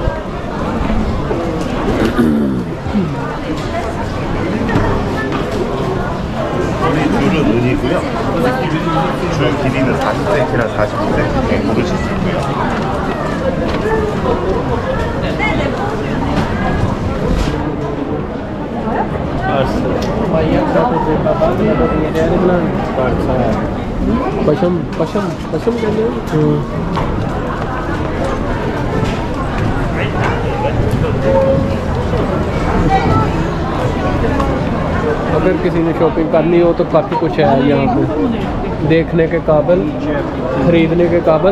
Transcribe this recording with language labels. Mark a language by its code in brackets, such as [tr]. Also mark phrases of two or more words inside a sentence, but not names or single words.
[ko] 줄은 은이고요. 줄 길이는 40cm나 45cm 고르실 수 있고요. [hi] पशम पशम पशम कहते हैं। अगर किसी ने शॉपिंग करनी हो तो काफ़ी कुछ है यहाँ पे देखने के काबिल, ख़रीदने के काबिल,